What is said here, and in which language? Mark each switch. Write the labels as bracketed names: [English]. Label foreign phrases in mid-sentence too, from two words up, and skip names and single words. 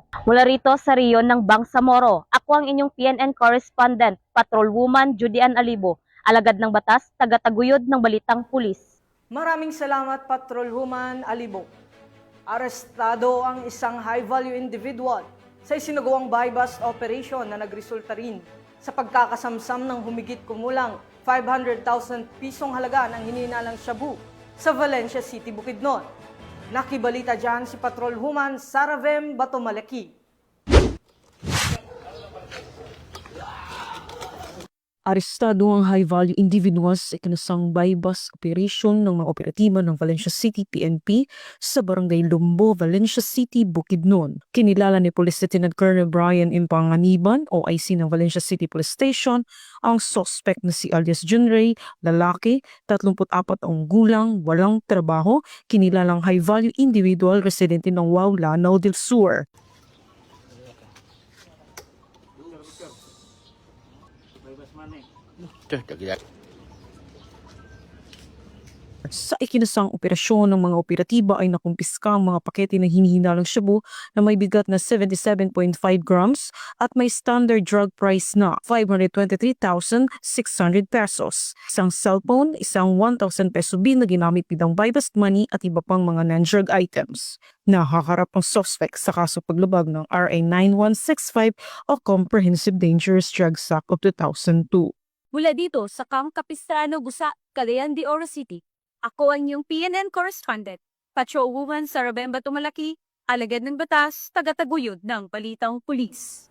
[Filipino] Mula rito sa riyon ng Bangsamoro, ako ang inyong PNN correspondent, Patrolwoman Judy Ann Alibo, alagad ng batas, taga-taguyod ng Balitang Pulis. Maraming salamat, Patrolwoman Alibo. Arestado ang isang [English] high-value individual [Filipino] sa isinagawang [English] buy-bust operation [Filipino] na nagresulta rin sa pagkakasamsam ng humigit kumulang 500,000 pisong halaga ng hininalang shabu sa Valencia City, Bukidnon. Nakibalita dyan si Patrolwoman Saravem Batomalaki. Arestado ang [English] high-value individuals [Filipino] sa ikinasang [English] buy-bust operation [Filipino] ng mga operatiba ng Valencia City PNP sa Barangay Lumbo, Valencia City, Bukidnon. Kinilala ni Police Lieutenant Colonel Brian Impanganiban, OIC ng Valencia City Police Station, ang suspect na si alias John Ray, lalaki, 34 taong gulang, walang trabaho, kinilalang [English] high-value individual [Filipino] residente ng Wau, Lanao del Sur. Sa ikinasang operasyon ng mga operatiba ay nakumpiska ang mga pakete ng hinihinalang shabu na may bigat na 77.5 grams at may [English] standard drug price [Filipino] na 523,600 pesos. Isang cellphone, isang 1,000 peso bill na ginamit bilang [English] buy-bust money [Filipino] at iba pang mga [English] non-drug items. [Filipino] Nakaharap ang suspect sa kaso paglabag ng RA 9165 o Comprehensive Dangerous Drugs Act of 2002. Mula dito sa Camp Capistrano, Gusa, Cagayan de Oro City, ako ang iyong PNN correspondent, Patrolwoman Saravem Batomalaki, alagad ng batas, taga-taguyod ng Balitang Pulis.